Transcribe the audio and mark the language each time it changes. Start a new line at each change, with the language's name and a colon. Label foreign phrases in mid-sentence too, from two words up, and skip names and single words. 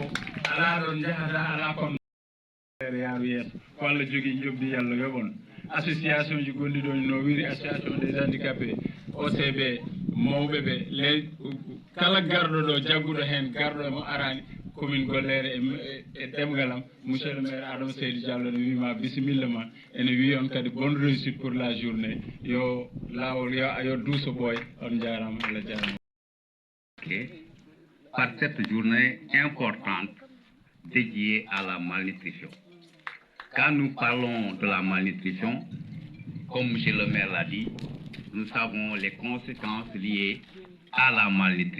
Fula: ala ɗon jahata ala kon yaaru yeeso ko Allah jogui jobdi Yallah yoɓon association ji gonɗi ɗo no wiiri association des handicapés OCB mawɓe ɓe kala garɗo ɗo jagguɗo hen garɗo mo arani commune Goléré e ɗemgalam
French: monsieur le maire
Fula: Adama Seydou Diallo ne wima bisimilla ma ene wi on kadi
French: bonne réussite pour la journée
Fula: yo lawol yo duuso ɓooy on jarama Allah jarama.
French: Par cette journée importante dédiée à la malnutrition. Quand nous parlons de la malnutrition, comme M. le maire l'a dit, nous savons les conséquences liées à la malnutrition.